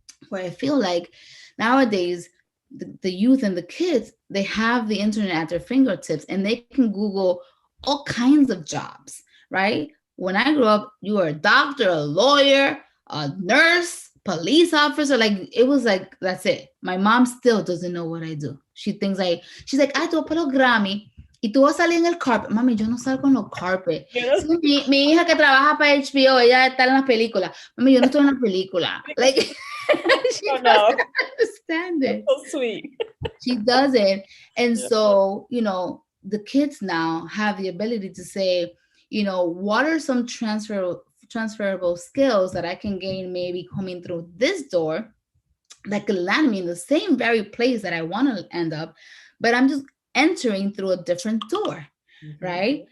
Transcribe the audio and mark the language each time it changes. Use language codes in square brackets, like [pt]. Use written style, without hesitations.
[en] Where I feel like nowadays, the youth and the kids, they have the internet at their fingertips and they can Google all kinds of jobs, right? When I grew up, you were a doctor, a lawyer, a nurse, police officer. Like, it was like, that's it. My mom still doesn't know what I do. She thinks she's like, [es] ay, tú para los Grammy y tú vas a salir en el carpet. Mami, yo no salgo en los carpet. Sí, mi hija que trabaja para HBO, ella está en las películas. Mami, yo no estoy en la película. [en] Like, she doesn't understand it. That's so sweet. She doesn't. And so, the kids now have the ability to say, what are some transferable skills that I can gain maybe coming through this door that could land me in the same very place that I want to end up, but I'm just entering through a different door, right?